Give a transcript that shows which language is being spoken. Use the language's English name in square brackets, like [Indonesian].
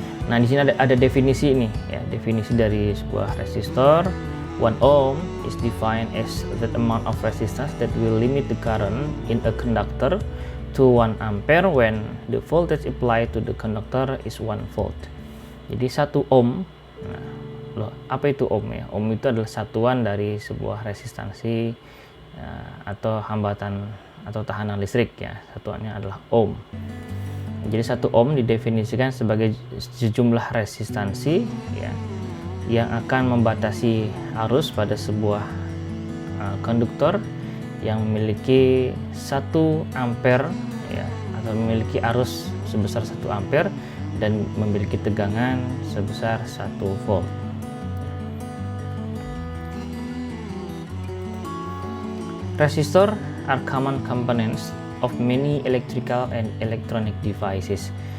[Indonesian] Nah, di sini ada definisi ini ya, definisi dari sebuah resistor. [English] 1 ohm is defined as that amount of resistance that will limit the current in a conductor to 1 ampere when the voltage applied to the conductor is 1 volt. [Indonesian] Jadi 1 ohm. Nah, apa itu ohm ya? Ohm itu adalah satuan dari sebuah resistansi atau hambatan atau tahanan listrik ya. Satuannya adalah ohm. Jadi 1 ohm didefinisikan sebagai sejumlah resistansi ya, yang akan membatasi arus pada sebuah konduktor yang memiliki 1 ampere ya, atau memiliki arus sebesar 1 ampere dan memiliki tegangan sebesar 1 volt. [English] Resistor are common components of many electrical and electronic devices.